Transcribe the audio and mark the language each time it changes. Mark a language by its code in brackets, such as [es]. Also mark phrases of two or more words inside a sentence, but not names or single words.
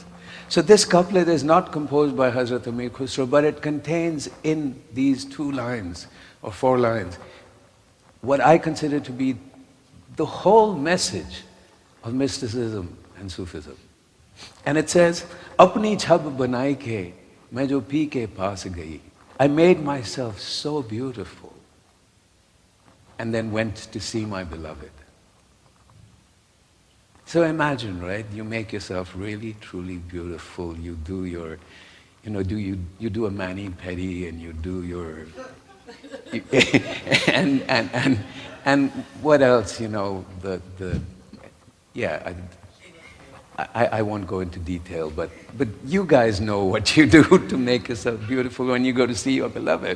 [en] So this couplet is not composed by Hazrat Amir Khusro, but it contains in these 2 lines or 4 lines what I consider to be the whole message of mysticism and Sufism. And it says, [hi] अपनी छब बनाई के, मैं जो पी के पास गई. [en] I made myself so beautiful and then went to see my beloved. So imagine, right? You make yourself really, truly beautiful. You do your, you do a mani-pedi and you do your, and what else, I won't go into detail, but you guys know what you do to make yourself beautiful when you go to see your beloved.